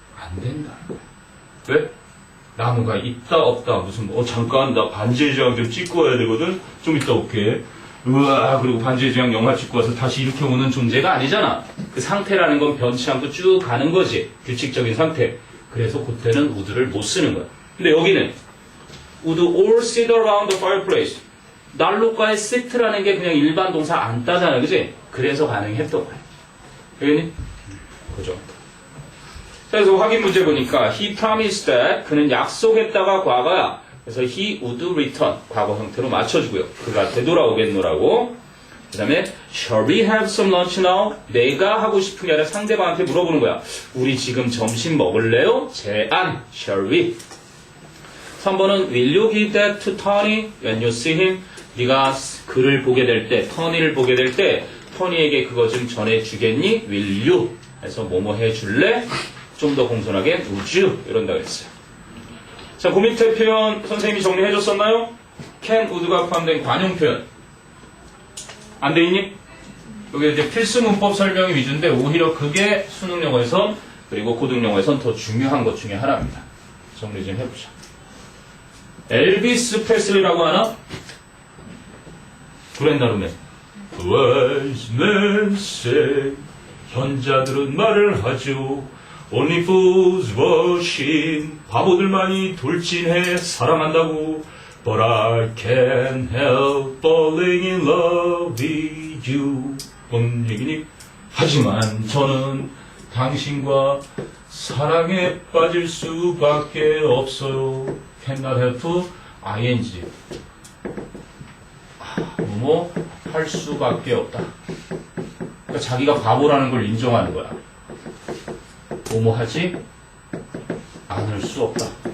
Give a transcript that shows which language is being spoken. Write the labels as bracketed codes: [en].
[ko] 안 된다. 왜? 나무가 있다 없다 무슨 잠깐 나 반지의 제왕 좀 찍고 와야 되거든. 좀 이따 올게. 우와, 그리고 반지의 제왕 영화 찍고 와서 다시 이렇게 오는 존재가 아니잖아. 그 상태라는 건 변치 않고 쭉 가는 거지. 규칙적인 상태. 그래서 그때는 would를 못 쓰는 거야. 근데 여기는 [en] would all sit around the fireplace. [ko] 난로가에 sit라는 게 그냥 일반 동사 안 따잖아, 그지? 그래서 가능했던 거야. 알겠니? 그죠? 그래서 확인 문제 보니까 [en] he promised that [ko] 그는 약속했다가 과거야. 그래서 [en] he would return [ko] 과거 형태로 맞춰주고요. 그가 되돌아오겠노라고. 그 다음에 [en] shall we have some lunch now? [ko] 내가 하고 싶은 게 아니라 상대방한테 물어보는 거야. 우리 지금 점심 먹을래요? 제안. [en] shall we? [ko] 3번은 [en] will you give that to Tony when you see him? [ko] 네가 그를 보게 될 때, 터니를 보게 될 때 터니에게 그거 좀 전해주겠니? will you? 해서 뭐뭐 해줄래? 좀 더 공손하게 would you? 이런다고 했어요. 자, 그 밑에 표현 선생님이 정리해줬었나요? can, would가 포함된 관용 표현. 안 돼 있니? 여기 이제 필수 문법 설명이 위주인데 오히려 그게 수능 영어에선 그리고 고등 영어에선 더 중요한 것 중에 하나입니다. 정리 좀 해보자. 엘비스 프레슬리라고 하나? 브렌다 루멘. [en] Wise men say [ko] 현자들은 말을 하죠. [en] Only fools worship [ko] 바보들만이 돌진해 사랑한다고. [en] But I can't help falling in love with you. [ko] 뭔 얘기니? 하지만 저는 당신과 사랑에 빠질 수밖에 없어요. [en] Cannot help ing. [ko] 뭐뭐 할 수밖에 없다. 그러니까 자기가 바보라는 걸 인정하는 거야. 뭐뭐 하지 않을 수 없다.